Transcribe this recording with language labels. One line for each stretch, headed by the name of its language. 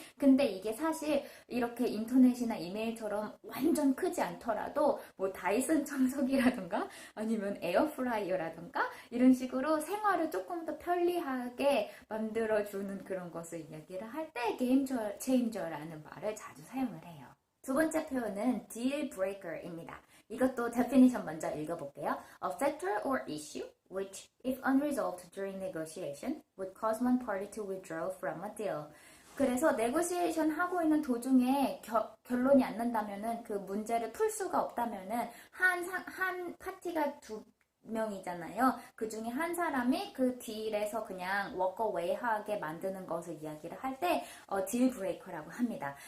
Korean: 근데 이게 사실 이렇게 인터넷이나 이메일처럼 완전 크지 않더라도 뭐 다이슨 청소기라든가 아니면 에어프라이어라든가 이런 식으로 생활을 조금 더 편리하게 만들어주는 그런 것을 이야기를 할 때 게임 체인저라는 말을 자주 사용을 해요. 두 번째 표현은 deal breaker입니다. 이것도 definition 먼저 읽어볼게요.
English: A factor or issue which, if unresolved during negotiation, would cause one party to withdraw from a deal.
Korean: 그래서 네고시에이션 하고 있는 도중에 결론이 안 난다면은 그 문제를 풀 수가 없다면은 한 파티가 두 명이잖아요. 그 중에 한 사람이 그 딜에서 그냥 워커웨이 하게 만드는 것을 이야기를 할 때 딜 브레이커라고 합니다.